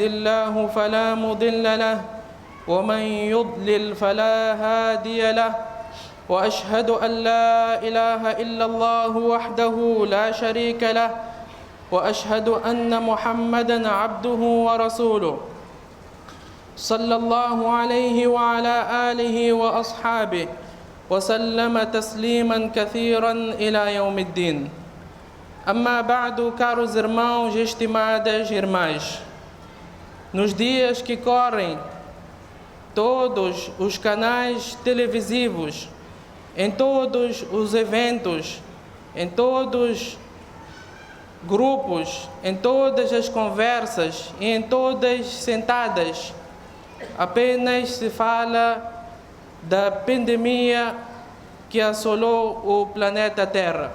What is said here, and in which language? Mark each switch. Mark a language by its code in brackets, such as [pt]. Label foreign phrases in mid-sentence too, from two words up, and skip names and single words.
[ar] الله فلا مضل له ومن يضلل فلا هادي له وأشهد أن لا إله إلا الله وحده لا شريك له وأشهد أن محمدًا عبده ورسوله صلى الله عليه وعلى آله وأصحابه وسلم تسليما كثيرا إلى يوم الدين. أما بعد, [pt] caros irmãos e estimadas irmãs, nos dias que correm, todos os canais televisivos, em todos os eventos, em todos grupos, em todas as conversas e em todas sentadas, apenas se fala da pandemia que assolou o planeta Terra.